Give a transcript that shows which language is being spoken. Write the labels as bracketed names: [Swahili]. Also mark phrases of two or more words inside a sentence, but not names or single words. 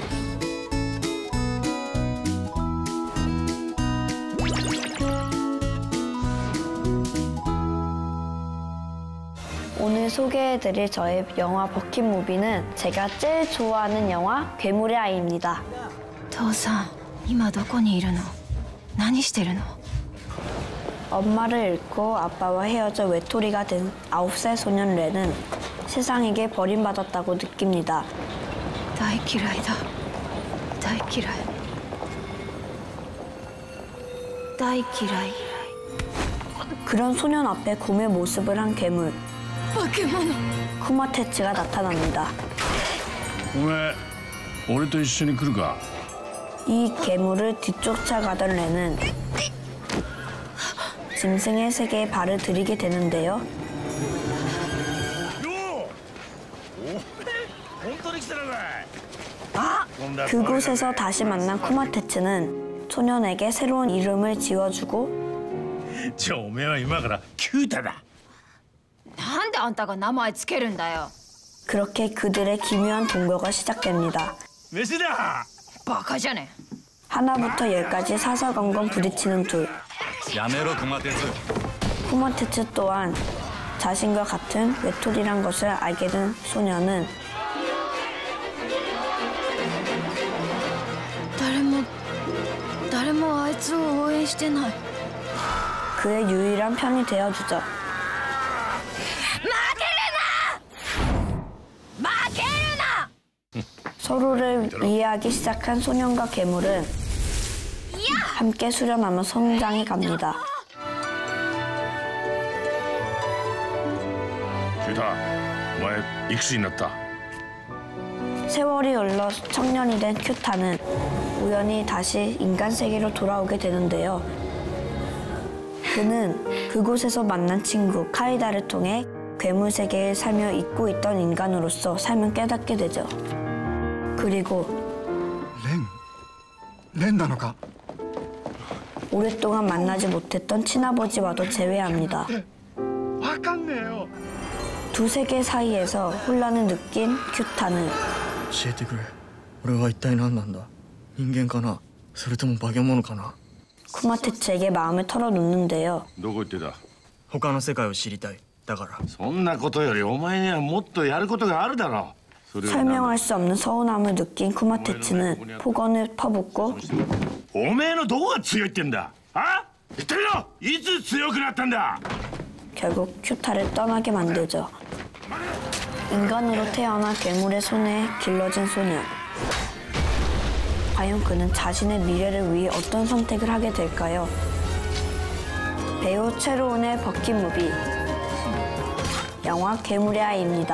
[Korean] 오늘 소개해드릴 저의 영화 버킷무비는 제가 제일 좋아하는 영화 괴물의 아이입니다. [Japanese] 父さん、今どこにいるの？何してるの？ [Korean] 엄마를 잃고 아빠와 헤어져 외톨이가 된 9살 소년 렌은 세상에게 버림받았다고 느낍니다. [Japanese] 大嫌いだ。大嫌い。大嫌い。 [Korean] 그런 소년 앞에 곰의 모습을 한 괴물 쿠마테츠가 나타납니다. [Japanese] お前俺と一緒に来るか? [Korean] 이 괴물을 뒤쫓아가던 렌은 짐승의 세계에 발을 들이게 되는데요. 그곳에서 다시 만난 쿠마테츠는 소년에게 새로운 이름을 지어주고 [Japanese] じゃあおめえは今からキュータだ. なんであんたが名前つけるんだよ. [Korean] 그렇게 그들의 기묘한 동거가 시작됩니다. 메시다. [Japanese] バカじゃね. [Korean] 하나부터 10까지 사사건건 부딪히는 둘. [Japanese] やめろ 쿠마테츠. [Korean] 쿠마테츠 또한 자신과 같은 외톨이란 것을 알게 된 소년은 [Japanese] 誰もあいつを応援してない. [Korean] 그의 유일한 편이 되어주죠. 서로를 이해하기 시작한 소년과 괴물은 함께 수련하며 성장해 갑니다. [Japanese] キュータお前いくつになった? [Korean] 세월이 흘러 청년이 된 큐타는 우연히 다시 인간 세계로 돌아오게 되는데요. 그는 그곳에서 만난 친구 카이다를 통해 괴물 세계에 살며 잊고 있던 인간으로서 삶을 깨닫게 되죠. 그리고 [Japanese] 렌 なのか? [Korean] 오랫동안 만나지 못했던 친아버지와도 재회합니다. [Japanese] わかんねえよ. [Korean] 두 세계 사이에서 혼란을 느낀 큐타는 [Japanese] 教えてくれ。俺は一体何なんだ。人間かな。それとも化け物かな。 [Korean] 쿠마테츠에게 마음을 털어놓는데요. [Japanese] どこ行ってた? 他の世界を知りたい。だから。そんなことよりお前にはもっとやることがあるだろう。 [Korean] 설명할 수 없는 서운함을 느낀 쿠마테츠는 폭언을 퍼붓고 [Japanese] おめえのどこが強いってんだあ言ってみろいつ強くなったんだ [Korean] 결국 큐타를 떠나게 만들죠. 인간으로 태어나 괴물의 손에 길러진 소년. 과연 그는 자신의 미래를 위해 어떤 선택을 하게 될까요? 배우 최로운의 버킷 무비. 영화 괴물의 아이입니다.